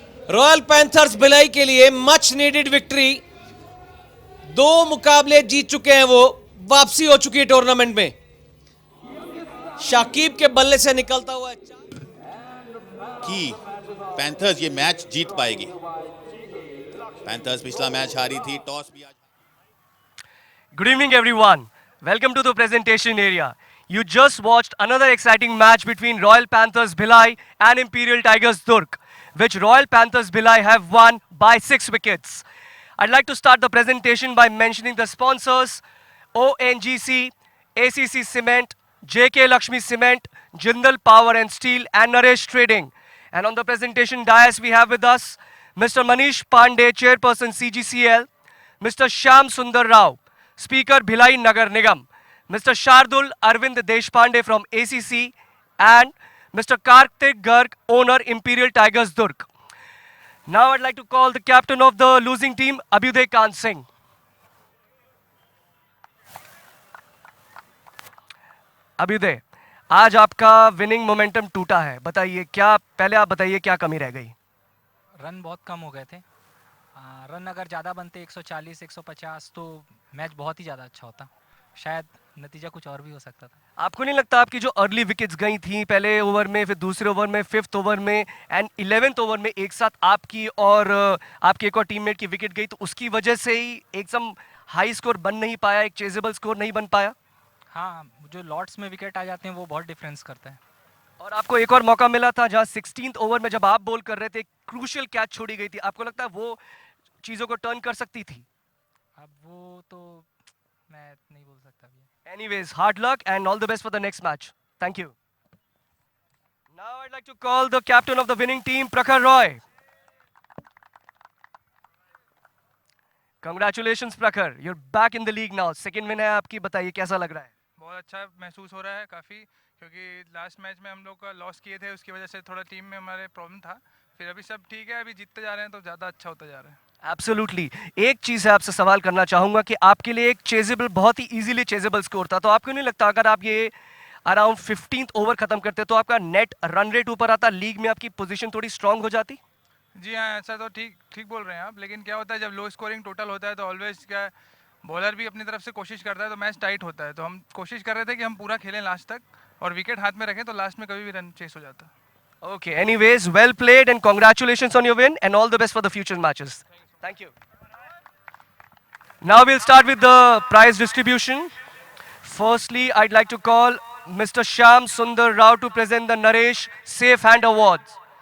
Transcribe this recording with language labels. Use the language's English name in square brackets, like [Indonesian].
[Hindi] Royal panthers Bhilai के लिए much needed victory. 2 मुकाबले जीत चुके हैं वो, वापसी हो चुकी है टूर्नामेंट में। शाकिब के बल्ले से निकलता हुआ कि पैंथर्स ये मैच जीत पाएगी। पैंथर्स पिछला मैच हारी थी, टॉस भी। [English] Good evening, everyone. Welcome to the presentation area. You just watched another exciting match between Royal Panthers Bhilai and Imperial Tigers Durg, which Royal Panthers Bhilai have won by 6 wickets. I'd like to start the presentation by mentioning the sponsors: ONGC, ACC Cement, JK Lakshmi Cement, Jindal Power and Steel, and Naresh Trading. And on the presentation dais, we have with us Mr. Manish Pandey, Chairperson CGCL, Mr. Shyam Sundar Rao, Speaker Bhilai Nagar Nigam, Mr. Shardul Arvind Deshpande from ACC, and Mr. Kartik Garg, owner Imperial Tigers Durg. Now I'd like to call the captain of the losing team, Abhyuday Kant Singh. [Hindi] Abhyuday, आज आपका winning momentum टूटा है, बताइए क्या, पहले आप बताइए क्या कमी रह गई? रन बहुत कम हो गए थे। रन अगर ज़्यादा बनते 140 150 तो मैच बहुत ही ज़्यादा अच्छा होता। शायद नतीजा कुछ और भी हो सकता था। आपको नहीं लगता आपकी जो अर्ली विकेट्स गई थी पहले ओवर में, फिर दूसरे ओवर में, फिफ्थ ओवर में एंड 11th ओवर में एक साथ आपकी और आपके एक और टीममेट की विकेट गई, तो उसकी वजह से ही एकदम हाई स्कोर बन नहीं पाया, एक चेजेबल स्कोर नहीं बन पाया? हाँ, जो लॉट्स में विकेट आ जाते हैं वो बहुत डिफरेंस करता है। और आपको एक और मौका मिला था जहां 16th ओवर में जब आप बॉल कर रहे थे क्रूशियल कैच छोड़ी गई थी, आपको लगता है वो चीजों को टर्न कर सकती थी? अब वो तो मैं नहीं बोल सकता भैया। [English] Anyways, hard luck and all the best for the next match. Thank you. Now I'd like to call the captain of the winning team, Prakhar Roy. Congratulations, Prakhar. You're back in the league now. Second win [Hindi] है आपकी, बताइए कैसा लग रहा है? बहुत अच्छा महसूस हो रहा है काफ़ी, क्योंकि लास्ट मैच में हम लोग का लॉस किए थे, उसकी वजह से थोड़ा टीम में हमारे प्रॉब्लम था। फिर अभी सब ठीक है, अभी जीतते जा रहे हैं तो ज़्यादा अच्छा होता जा रहा है। [English] Absolutely. [Hindi] एक चीज है आपसे सवाल करना चाहूंगा कि आपके लिए एक चेजेबल, बहुत ही इजीली चेजेबल स्कोर था, तो आपको नहीं लगता अगर आप ये अराउंड 15th ओवर खत्म करते तो आपका नेट रन रेट ऊपर आता, लीग में आपकी पोजीशन थोड़ी स्ट्रांग हो जाती? जी हाँ, ऐसा तो ठीक ठीक बोल रहे हैं आप, लेकिन क्या होता है जब लो स्कोरिंग टोटल होता है तो ऑलवेज क्या बॉलर भी अपनी तरफ से कोशिश करता है तो मैच टाइट होता है। तो हम कोशिश कर रहे थे कि हम पूरा खेलें लास्ट तक और विकेट हाथ में रखें, तो लास्ट में कभी भी रन चेस हो जाता। [English] Okay, anyways, well played and congratulations on your win and all the best for the future matches. Thank you. Now we'll start with the prize distribution. Firstly, I'd like to call Mr. Shyam Sundar Rao to present the Naresh Safe Hand Awards.